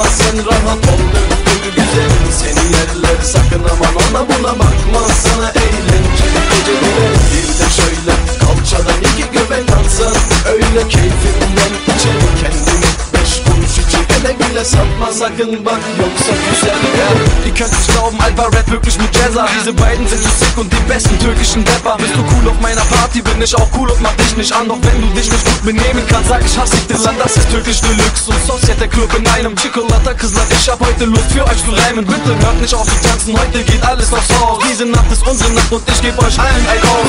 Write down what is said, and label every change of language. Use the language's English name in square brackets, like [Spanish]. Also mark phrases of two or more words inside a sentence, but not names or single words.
[Turkish] Sen rahat ol döktür güzelim, seni yerler sakın aman ona buna bakma. Sana eğlenceli geceleri bir de şöyle kalçadan iki göbek atsan, öyle keyfimden içeri kendini 5 kuruş için ele güle satma sakın bak, yoksa güzel ya. [German] Ihr könnt es glauben, Alpha Rap wirklich mit Jazza. Diese beiden sind so sick und die besten türkischen Rapper. Bist du cool auf meiner Party, bin ich auch cool und mach dich nicht an. Doch wenn du dich nicht gut benehmen kannst, sag ich hasse ich das Land. Das ist türkisch Deluxe und Sosyete Club in einem. Chocolata Kızlar, ich hab heute Lust für euch zu reimen. Bitte hört nicht auf zu tanzen, heute geht alles aufs Haus. Diese Nacht ist unsere Nacht und ich geb euch allen ein Auf.